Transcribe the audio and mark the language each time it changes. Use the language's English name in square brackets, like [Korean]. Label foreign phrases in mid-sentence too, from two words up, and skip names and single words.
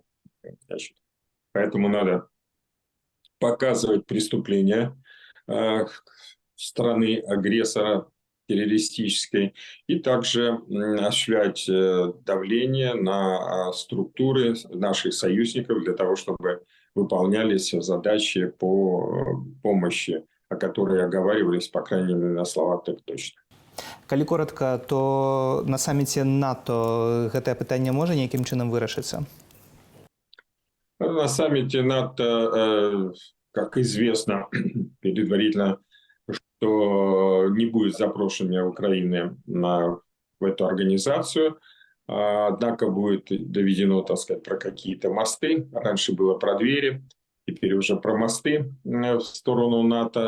[Russian] Значит, поэтому надо показывать преступления страны-агрессора, террористической, и также осуществлять давление на структуры наших союзников для того, чтобы выполнялись задачи по помощи, о которой оговаривались, по крайней мере, на словах так точно. [Belarusian] Калі коротка, то на саміце НАТО гэтае пытанне можа нейкім чынам вырашыцца? [Russian] На саммите НАТО, как известно предварительно, что не будет запрошения Украины в эту организацию, однако будет доведено, так сказать, про какие-то мосты. Раньше было про двери, теперь уже про мосты в сторону НАТО.